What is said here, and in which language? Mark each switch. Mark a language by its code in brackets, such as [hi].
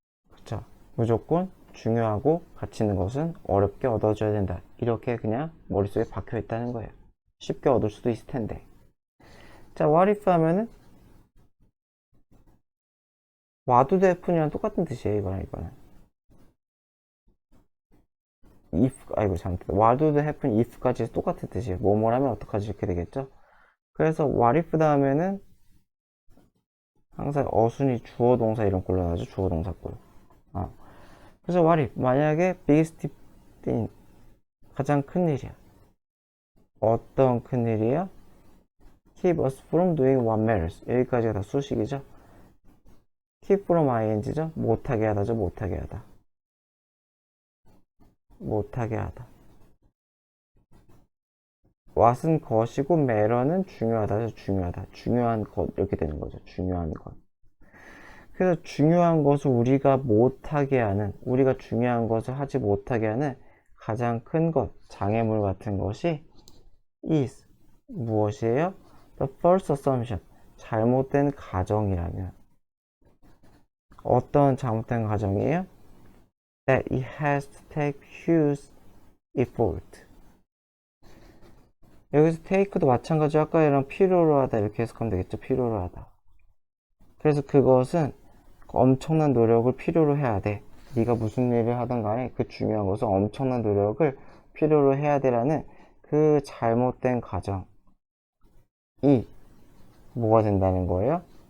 [ko] 그렇죠? 무조건 중요하고 가치 있는 것은 어렵게 얻어져야 된다. 이렇게 그냥 머릿속에 박혀 있다는 거예요. 쉽게 얻을 수도 있을 텐데. 자, [en] what if [ko] 하면은 와도 대푼이랑 똑같은 뜻이에요. 이거는. if, 아이고, 잘못했다. [en] what would happen if [ko] 까지 똑같은 뜻이에요. 뭐뭐라면 어떡하지 이렇게 되겠죠? 그래서 [en] what if [ko] 다음에는 항상 어순이 주어 동사 이런 꼴로 나죠. 주어 동사 꼴. 그래서 [en] what if [ko] 만약에 [en] biggest thing [ko] 가장 큰 일이야. 어떤 큰 일이야? [en] keep us from doing what matters. [ko] 여기까지가 다 수식이죠. keep from ing죠. 못하게 하다죠. 못하게 하다. 못하게 하다. what은 것이고 matter는 중요하다죠. 중요하다. 중요한 것 이렇게 되는 거죠. 중요한 것. 그래서 중요한 것을 우리가 못하게 하는, 우리가 중요한 것을 하지 못하게 하는 가장 큰 것, 장애물 같은 것이 [en] is [ko] 무엇이에요? [en] The first assumption. [ko] 잘못된 가정이라면 어떤 잘못된 가정이에요? [en] That it has to take huge effort. [ko] 여기서 take도 마찬가지 아까랑 필요로 하다 이렇게 해석하면 되겠죠. 필요로 하다. 그래서 그것은 엄청난 노력을 필요로 해야 돼. 네가 무슨 일을 하든 간에 그 중요한 것은 엄청난 노력을 필요로 해야 돼라는 그 잘못된 가정이 뭐가 된다는 거예요?